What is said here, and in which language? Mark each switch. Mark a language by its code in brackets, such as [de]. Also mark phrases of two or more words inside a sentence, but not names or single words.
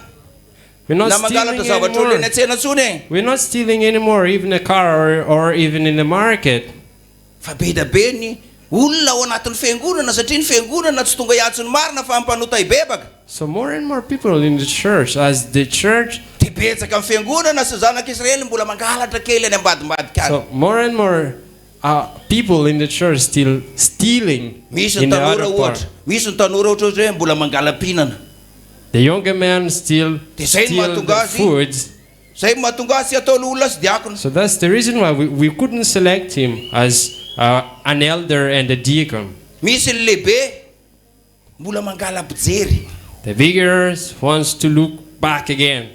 [en] We're not stealing anymore, even a car or even in the market. [mg] Fa be da be ny olona ao anatin'ny fiangonana satria ny fiangonana tsy tonga hiatsony marina fa ampanota ibebaka. [en] So more and more people in the church, as the church. [mg] Dia betsaka amin'ny fiangonana sy zanak'Israely mbola mangalatra kely any ambadimbadika any. [en] So more and more people in the church still stealing in the other part. [mg] Misy ny tanora ohatra hoe mbola mangalam-pinana. [en] The younger man still steal the foods. So that's the reason why we couldn't select him as an elder and a deacon. The bigger wants to look back again.